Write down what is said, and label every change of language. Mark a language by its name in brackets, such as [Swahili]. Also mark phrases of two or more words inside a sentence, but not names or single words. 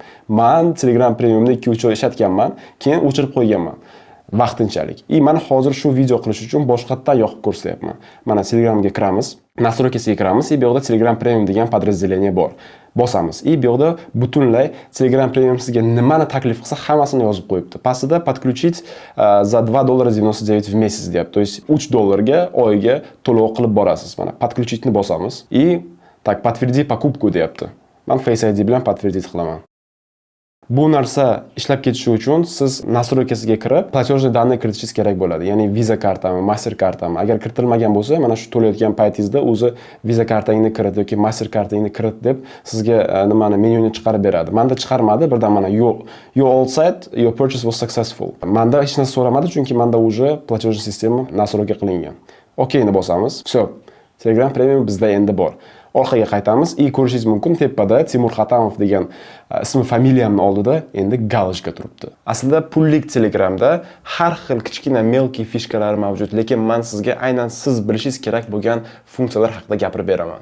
[Uzbek] Men Telegram Premiumni 2-3 oy ishlatganman, keyin o'chirib qo'yganman. Vaqtinchalik. Mana hozir shu video qilish uchun boshqatdan yoqib ko'rsatyapman. Mana Telegramga kiramiz, nastroykasiga kiramiz и bu yerda Telegram Premium degan podrazdelение bor. Bosamiz. Bu yerda butunlay Telegram Premium sizga nimani taklif qilsa hammasini yozib qo'yibdi. Pastida [Russian] подключить за $2.99 в месяц [Uzbek] deyapti. [Russian] То есть [Uzbek] $3 oyga to'lov qilib borasiz. Mana подключитni bosamiz [Russian] и так подтверди покупку [Uzbek] deyapti. Men Face ID bilan подтвердить qilaman. Bu narsa ishlab ketishi uchun siz nastroykasiga kirib, [Russian] платежный данные [Uzbek] kiritishingiz kerak bo'ladi. Ya'ni Visa kartami, Master kartami. Agar kiritilmagan bo'lsa, mana shu to'layotgan paytingizda o'zi Visa kartangni kirit yoki Master kartangni kirit deb sizga nimani menyuni chiqarib beradi. Menda chiqarmadi, birdan mana [English] you all set, your purchase was successful. [Uzbek] Menda hech narsa so'ramadi, chunki menda [Russian] уже платежный [Uzbek] sistema nastroyka qilingan. Okeyni bosamiz. Все. Telegram Premium bizda endi bor. Orqaga qaytamiz и ko'rishingiz mumkin, tepada Timur Xatamov degan ismi familiyamning oldida endi galojka turibdi. Aslida pullik Telegramda har xil kichkina melki fishkalar mavjud, lekin men sizga aynan siz bilishingiz kerak bo'lgan funksiyalar haqida gapirib beraman.